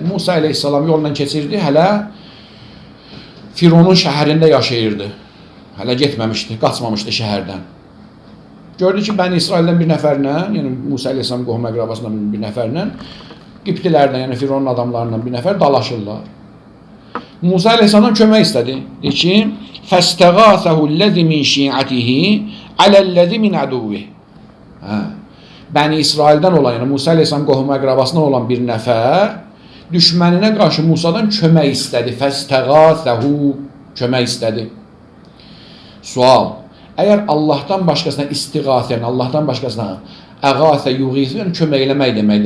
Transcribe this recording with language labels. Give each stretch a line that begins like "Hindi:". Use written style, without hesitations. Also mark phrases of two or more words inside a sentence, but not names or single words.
Azerbaijani: Musa əleyhissalam yoldan keçirdi, hələ Fironun şəhərində yaşayırdı. Hələ getməmişdi, qaçmamışdı şəhərdən. Gördü ki, Bəni İsraildən bir nəfərlə, yəni Musa əleyhissalam qohum əqrabasından bir nəfərlə, Qibtilərdən, yəni Fironun adamlarından bir nəfər dalaşırlar. Musa əleyhissalam kömək istədi. Deyir ki,
Arabic: فَاسْتَغَاثَهُ الَّذِي مِنْ شِيعَتِهِ عَلَى الَّذِي مِنْ عَدُوِّهِ.
Azerbaijani: Bəni İsraildən olan, yəni Musa əleyhissalam qohum əqrabasından olan bir nəfər düşməninə qarşı Musadan kömək istədi. فَاسْتَغَاثَهُ kömək istədi. Sual: əgər Allahdan başqasına istiğasə, Allahdan başqasına əğasə, yuğisə, yəni kömək eləmək deməkdir.